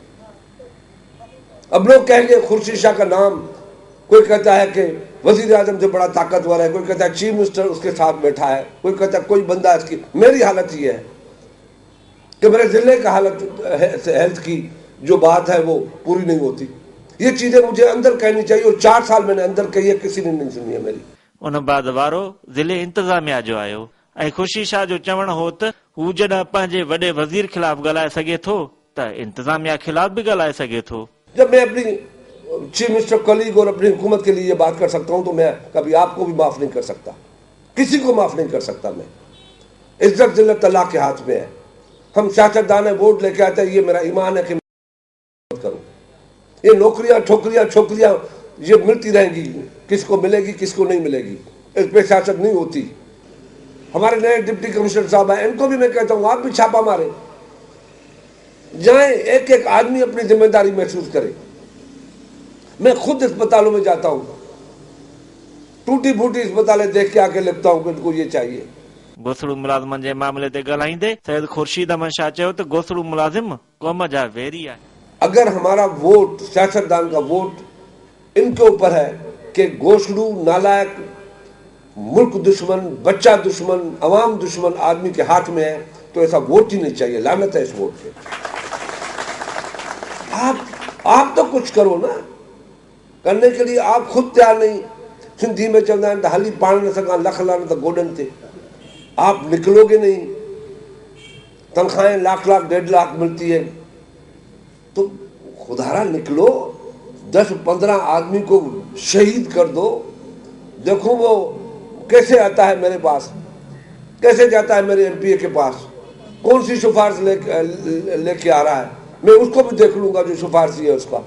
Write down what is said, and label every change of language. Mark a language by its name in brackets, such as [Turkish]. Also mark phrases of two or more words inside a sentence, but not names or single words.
[Urdu] اب لوگ کہیں گے خورشید شاہ کا نام، کوئی کہتا ہے کہ وزیر اعظم سے بڑا طاقتور ہے، کوئی کہتا ہے [English] chief minister [Urdu] اس کے ساتھ بیٹھا ہے، کوئی کہتا ہے کوئی بندہ اس کی. میری حالت یہ ہے کہ میرے ضلعے کا حالت ہیلتھ کی جو بات ہے وہ پوری نہیں ہوتی. یہ چیزیں مجھے اندر کہنی چاہیے اور 4 سال میں نے اندر کہی ہے، کسی نے نہیں سنی ہے میری. [Sindhi] उन बाद वारो ज़िले इंतज़ामिया जो आयो ऐं खुर्शीद शाह जो चवणु हो त हू जॾहिं पंहिंजे वॾे वज़ीर ख़िलाफ़ ॻाल्हाए सघे थो त इंतज़ामिया ख़िलाफ़ भी ॻाल्हाए सघे थो। [Urdu] جب میں اپنی [English] chief minister colleague [Urdu] اور اپنی حکومت کے لیے یہ بات کر سکتا ہوں تو میں کبھی آپ کو بھی معاف نہیں کر سکتا، کسی کو معاف نہیں کر سکتا. میں عزت ذلت اللہ کے ہاتھ میں ہے۔ ہم سیاستدان ہے، ووٹ لے کے آتے ہیں، یہ میرا ایمان ہے کہ کروں. یہ نوکریاں ٹھوکریاں چھوکریاں یہ ملتی رہیں گی، کس کو ملے گی کس کو نہیں ملے گی، اس پہ سیاست نہیں ہوتی. ہمارے نئے [English] deputy commissioner [Urdu] صاحب ہیں، ان کو بھی میں کہتا ہوں آپ بھی چھاپہ مارے جائیں، ایک ایک آدمی اپنی ذمہ داری محسوس کرے. میں خود اسپتالوں میں جاتا ہوں، ٹوٹی پھوٹی اسپتالیں دیکھ کے آ کے لکھتا ہوں کہ ان کو یہ چاہیے. [Sindhi] गोसड़ू मुलाज़िमनि जे मामले ते ॻाल्हाईंदे सैयद खुर्शीद अमन शाह चयो त गोसड़ू मुलाज़िम क़ौम जा वेरी आहे। [Urdu] اگر ہمارا ووٹ، سیاستدان کا ووٹ ان کے اوپر ہے کہ گھوسڑو نالائق ملک دشمن، بچہ دشمن، عوام دشمن آدمی کے ہاتھ میں ہے تو ایسا ووٹ ہی نہیں چاہیے. لعنت ہے اس ووٹ پہ. آپ تو کچھ کرو نا، کرنے کے لیے آپ خود تیار نہیں. سندھی میں چلنا ہے [Sindhi] हली पाण न सका लख लान तो गोडन थे, [Urdu] آپ نکلو گے نہیں. تنخواہیں لاکھ لاکھ 1.5 لاکھ ملتی ہے تو خدارا نکلو، 10-15 آدمی کو شہید کر دو. دیکھو وہ کیسے آتا ہے میرے پاس، کیسے جاتا ہے میرے ایم پی اے کے پاس، کون سی سفارش لے کے آ رہا ہے، میں اس کو بھی دیکھ لوں گا جو سفارشی ہے اس کا.